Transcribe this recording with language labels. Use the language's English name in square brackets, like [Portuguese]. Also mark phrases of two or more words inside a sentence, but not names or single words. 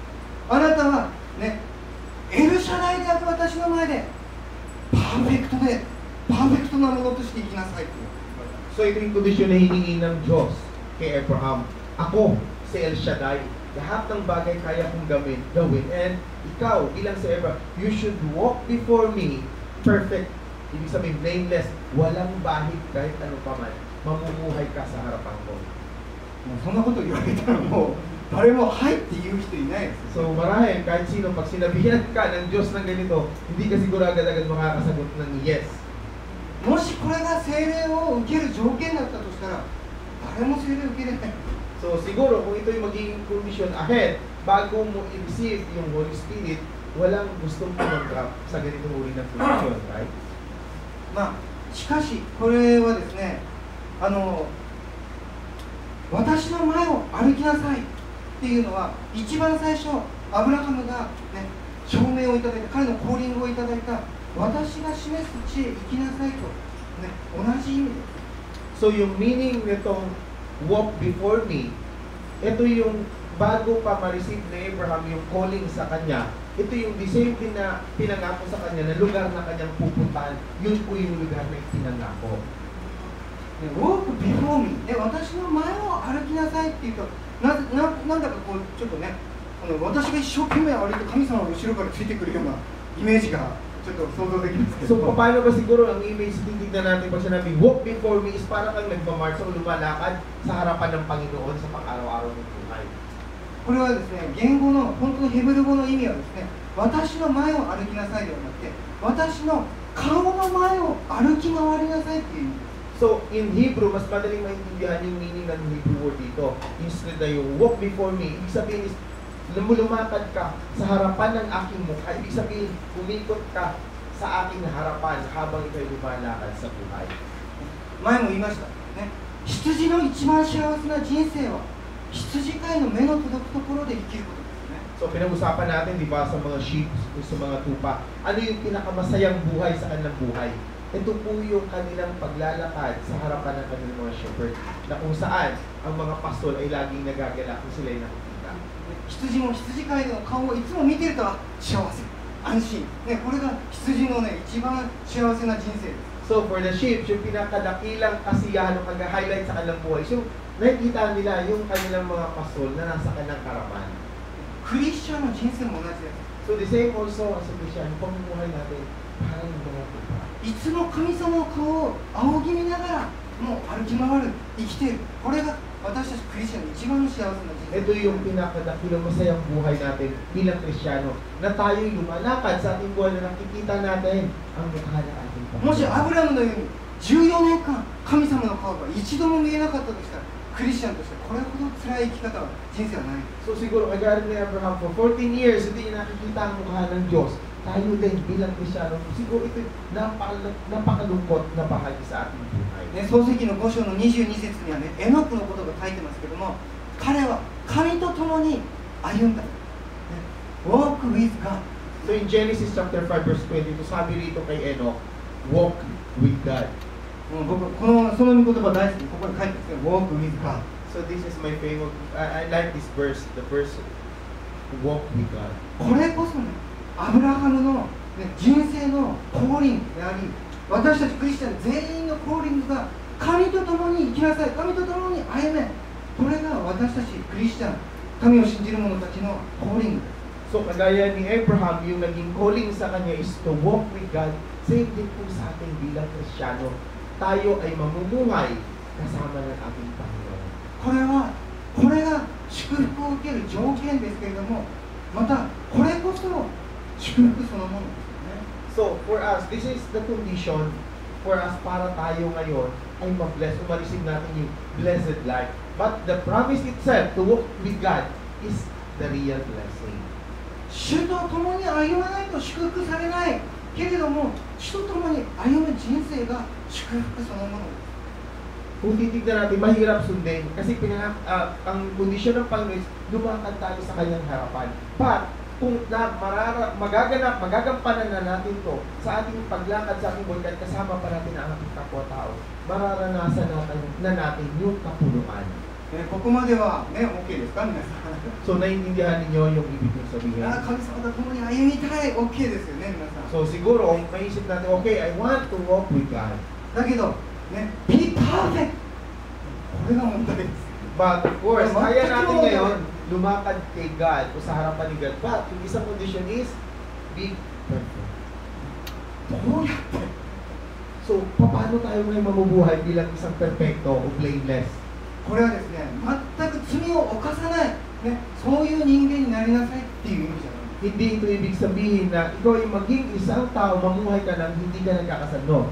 [Japanese] あなたはね、エルシャダイである私の前でパーフェクトなものとして生きなさいっていう。 [Filipino] So ito yung kondisyon na hiningi ng Diyos kay Abraham. Ako, si El Shaddai, lahat ng bagay kaya kong gawin. And ikaw, bilang si Abraham, [English] you should walk before me perfect. [Filipino] Ibig sabihin, blameless, walang bahid kahit ano pa man. Mamumuhay ka sa harapan ko. [Japanese] もうそんなこと言われたらもう誰もはいって言う人いないです。 [Filipino] So marahil, kahit sino, pag sinabihan ka ng Diyos ng ganito, hindi ka siguro agad-agad makakasagot ng yes. [Japanese] もしこれが聖霊を受ける条件だったとしたら誰も聖霊を受けれない。 [Filipino] So siguro, kung ito yung magiging [English] condition ahead, [Filipino] bago mo i-receive yung [English] Holy Spirit, [Filipino] walang gustong tumanggap sa ganitong uri ng condition, right? [Japanese] まあしかしこれはですね、私の前を歩きなさいっていうのは一番最初アブラハムがね証明をいただいた、彼のコーリングをいただいた私が示す地へ行きなさいと、ね、同じ意味です。 [English] So yung meaning nitong walk before me, [Filipino] ito yung bago pa ma-receive ni Abraham yung calling sa kanya, ito yung [English] the same [Filipino] din na pinangako sa kanya na lugar na kanyang pupuntahan, yun po yung lugar na pinangako. [English] walk before me、 [Japanese] ね、私の前を歩きなさいっていうとなんだかこうちょっとね私が一生懸命歩いて神様が後ろからついてくるようなイメージがちょっと想像できますけど。 [Filipino] So paano ba siguro ang image titignan natin pag sinabi [English] walk before me [Filipino] is para kang nagmamarch o lumalakad sa harapan ng Panginoon sa pang-araw-araw ng buhay. [Japanese] これはですね、言語の本当のヘブル語の意味はですね、私の前を歩きなさいではなくて、私の顔の前を歩き回りなさいっていう意味です。 [English] So in Hebrew, [Filipino] mas madaling maintindihan yung meaning ng [English] Hebrew word [Filipino] dito. [English] Instead na yung walk before me, [Filipino] ibig sabihin is lumakad ka sa harapan ng aking mukha. Ibig sabihin, umikot ka sa aking harapan habang ikaw lumalakad sa buhay. [Japanese] 前も言いましたね、羊の一番幸せな人生は羊飼いの目の届くところで生きることですね。 [Filipino] So pinag-usapan natin, di ba, sa mga sheep, sa mga tupa, ano yung pinakamasayang buhay sa kanilang buhay? Ito po yung kanilang paglalakad sa harapan ng kanilang mga shepherd, na kung saan ang mga pastol ay laging nagagala kung sila ay nakikita. [Japanese] 羊も羊飼いの顔をいつも見てると幸せ、安心、ね、これが羊のね一番幸せな人生です。 [English] So for the sheep, [Filipino] yung pinakadakilang kasiyahan o pag-highlight sa kanilang buhay, so nakikita nila yung kanilang mga pastol na nasa kanilang karapan. [Japanese] クリスチャンの人生も同じです。 [English] So the same also as a Christian, [Filipino] pamumuhay natin, parang yung mga tupa. [Japanese] いつも神様の顔を仰ぎ見ながらもう歩き回る、生きている、これが私たちクリスチャンの一番の幸せな人生。 [Filipino] Ito yung pinakadakilang masayang buhay natin bilang Kristiyano, na tayo lumalakad sa ating buhay na nakikita natin ang mukha ng ating Panginoon. [Japanese] もしアブラムのように14年間神様の顔が一度も見えなかったとしたら、クリスチャンとしてこれほど辛い生き方は人生はない。 [Filipino] So siguro kagaya ni Abraham, [English] for 14 years [Filipino] hindi niya nakikita ang mukha ng Diyos. Tayo din bilang Kristiyano, siguro ito napakalungkot na bahagi sa ating buhay. [Japanese] ね、創世記の5章の22節にはね、エノクのことが書いてますけども、彼は神と共に歩んだ。ね、 [English] walk with God。 So in Genesis chapter 5 verse 20, [Filipino] sabi rito kay [English] Enoch, walk with God. [Japanese] もう僕その御言葉大好き。ここに書いてますよ。 [English] Walk with God。 So this is my favorite. I like this verse. The verse, walk with God. [Japanese] これこそね、アブラハムの、ね、人生のコーリングであり、私たちクリスチャン全員のコーリングが神と共に生きなさい、神と共に歩め。これが私たちクリスチャン、神を信じる者たちのコーリングです。 [Filipino] So kagaya ni Abraham, yung naging calling sa kanya is [English] to walk with God. [Filipino] Same din po sa ating bilang Kristiyano. Tayo ay mamumuhay kasama ng ating Panginoon. [Japanese] これが祝福を受ける条件ですけれども、またこれこそ祝福そのものですよね。 [English] So for us, this is the condition for us [Filipino] para tayo ngayon ay ma-bless, ma-receive natin yung [English] blessed life. But the promise itself to walk with God is the real blessing. [Japanese] 主と共に歩まないと祝福されないけれども、主と共に歩む人生が祝福そのものです。 [Filipino] Kung titignan natin, mahirap sundin kasi ang kondisyon ng Panginoon is lumakad tayo sa kanyang harapan. But kung magagampanan na natin to sa ating paglakad sa ating buhay, kasama pa natin ang ating kapwa-tao, mararanasan na natin yung kapuluan. [Japanese] ここまではね、OK ですか皆さん。 [Filipino] So, naiintindihan ninyo yung ibig kong sabihin. [Japanese] 神様と共に歩みたい、OK ですよね皆さん。 [Filipino] So, siguro, maisip natin, [English] okay, I want to walk with God. [Japanese] だけど、 [English] ね、be perfect! [Japanese] これが問題です。 [English] But of course, [Filipino] kaya natin ngayon lumakad kay God o sa harapan ni God. [English] But yung isang condition is be perfect. [Japanese] どうやって [Filipino] So, paano tayo ngayon mamubuhay bilang isang perfecto o blameless? [Japanese] これはですね、全く罪を犯さない、ね、そういう人間になりなさいっていう意味じゃない。 [Filipino] Hindi ito ibig sabihin na ikaw ay maging isang tao, mamuhay ka nang hindi ka nagkakasalo.